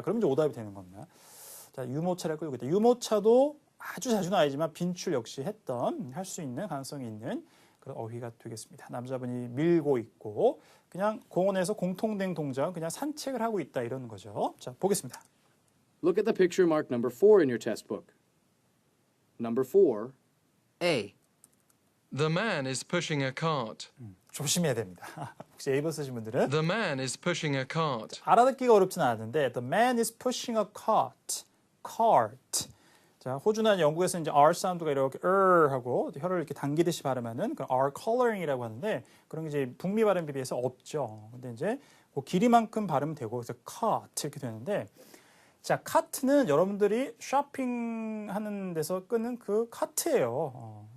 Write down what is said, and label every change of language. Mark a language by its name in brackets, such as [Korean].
[Korean] 그러면 이제 오답이 되는 겁니다. 자, 유모차를 끌고 있다. 유모차도 아주 자주는 아니지만 빈출 역시 할 수 있는 가능성이 있는 그런 어휘가 되겠습니다. 남자분이 밀고 있고 그냥 공원에서 공통된 동작, 그냥 산책을 하고 있다 이런 거죠. 자, 보겠습니다. [English] Look at the picture marked number 4 in your test book. Number 4. A. The man is pushing a cart. [Korean] 조심해야 됩니다. 혹시 A번 쓰신 분들은 [English] The man is pushing a cart. [Korean] 알아듣기가 어렵지는 않은데 [English] The man is pushing a cart. cart. [Korean] 자, 호주나 영국에서 이제 R 사운드가 이렇게 하고 혀를 이렇게 당기듯이 발음하는 그 R coloring이라고 하는데 그런 게 이제 북미 발음에 비해서 없죠. 근데 이제 그 길이만큼 발음은 되고 그래서 cart 이렇게 되는데 자, 카트는 여러분들이 쇼핑하는 데서 끄는 그 카트예요.